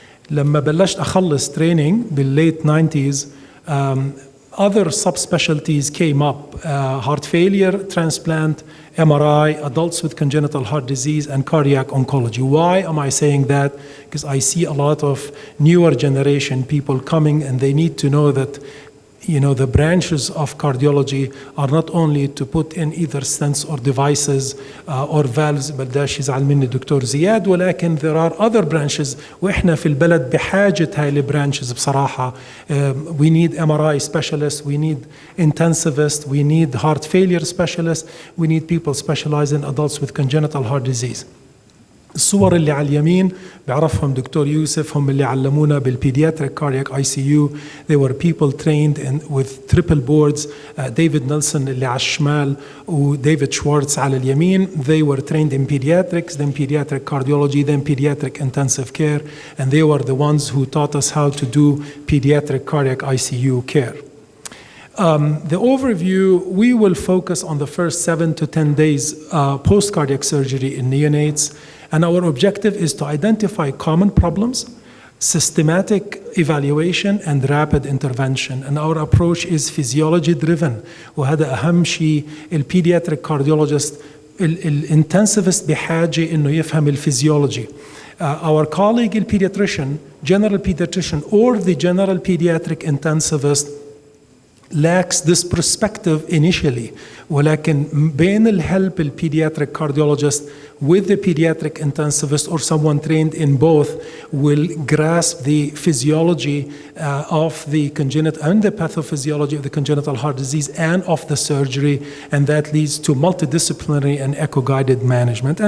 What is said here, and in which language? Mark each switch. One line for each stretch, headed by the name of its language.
Arabic: لما بلشت أخلص
English: training بالlate 90s, other subspecialties came up: heart failure, transplant, MRI, adults with congenital heart disease, and cardiac oncology. Why am I saying that? Because I see a lot of newer generation people coming, and they need to know that the branches of cardiology are not only to put in either stents or devices or valves.
Arabic: بداش يزعل مني دكتور زياد، ولكن
English: there are other branches
Arabic: وإحنا في البلد بحاجة هاي البرانشز بصراحة.
English: We need MRI specialists, we need intensivists, we need heart failure specialists, we need people specialized in adults with congenital heart disease.
Arabic: الصور اللي على اليمين بيعرفهم دكتور يوسف، هم اللي علمونا بالبيدياتريك كاردياك ICU.
English: They were people trained with triple boards.
Arabic: ديفيد نيلسون اللي على الشمال وديفيد شوارتز على اليمين.
English: They were trained in pediatrics, then pediatric cardiology, then pediatric intensive care, and they were the ones who taught us how to do pediatric cardiac ICU care. The overview, we will focus on the first 7 to 10 days post-cardiac surgery in neonates. And our objective is to identify common problems, systematic evaluation, and rapid intervention. And our approach is physiology driven.
Arabic: وهذا أهم شيء. البيدياتريك كارديولوجيست الانتنسيفست بحاجة إنه يفهم الفيزيولوجي.
English: Our colleague البيدياتريشن, general pediatrician, or the general pediatric intensivist lacks this perspective initially. ولكن بين الhelp البيدياتريك cardiologist with the pediatric intensivist or someone trained in both will grasp the physiology of the congenital and the pathophysiology of the congenital heart disease and of the surgery, and that leads to multidisciplinary and echo-guided management.